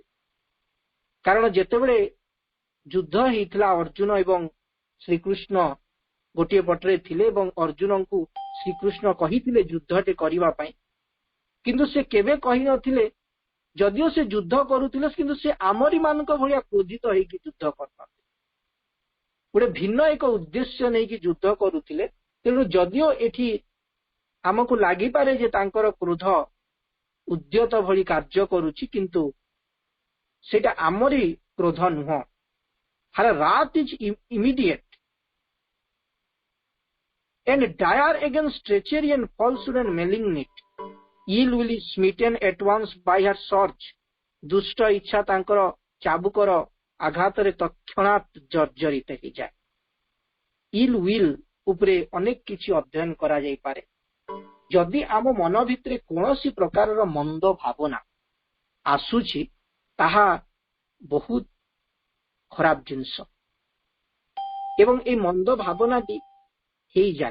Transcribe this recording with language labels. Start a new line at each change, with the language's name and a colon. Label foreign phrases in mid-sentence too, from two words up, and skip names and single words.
Odia: କାରଣ ଯେତେବେଳେ ଯୁଦ୍ଧ ହେଇଥିଲା, ଅର୍ଜୁନ ଏବଂ ଶ୍ରୀକୃଷ୍ଣ ଗୋଟିଏ ପଟରେ ଥିଲେ ଏବଂ ଅର୍ଜୁନଙ୍କୁ ଶ୍ରୀକୃଷ୍ଣ କହିଥିଲେ ଯୁଦ୍ଧଟେ କରିବା ପାଇଁ, କିନ୍ତୁ ସେ କେବେ କହିନଥିଲେ, ଯଦିଓ ସେ ଯୁଦ୍ଧ କରୁଥିଲେ କିନ୍ତୁ ସେ ଆମରି ମାନଙ୍କ ଭଳିଆ କ୍ରୋଧିତ ହେଇକି ଯୁଦ୍ଧ କରୁନଥିଲେ, ଗୋଟେ ଭିନ୍ନ ଏକ ଉଦ୍ଦେଶ୍ୟ ନେଇକି ଯୁଦ୍ଧ କରୁଥିଲେ। ତେଣୁ ଯଦିଓ ଏଠି ଆମକୁ ଲାଗିପାରେ ଯେ ତାଙ୍କର କ୍ରୋଧ ଉଦ୍ୟତ ଭଳି କାର୍ଯ୍ୟ କରୁଛି, କିନ୍ତୁ ସେଇଟା ଆମରି କ୍ରୋଧ ନୁହଁ।
English: Her wrath is immediate and dire against treachery and falsehood and malignity. Ill will is smitten at once by her swords.
Odia: ଦୁଷ୍ଟ ଇଚ୍ଛା ତାଙ୍କର ଚାବୁକର ଆଘାତରେ ତତ୍କ୍ଷଣାତ୍ ଜର୍ଜରିତ ହେଇଯାଏ।
English: ill will
Odia: ଉପରେ ଅନେକ କିଛି ଅଧ୍ୟୟନ କରାଯାଇପାରେ। ଯଦି ଆମ ମନ ଭିତରେ କୌଣସି ପ୍ରକାରର ମନ୍ଦ ଭାବନା ଆସୁଛି, ତାହା ବହୁତ ଖରାପ ଜିନିଷ ଏବଂ এই ମନ୍ଦ ଭାବନାଟି ହେଇଯାଏ।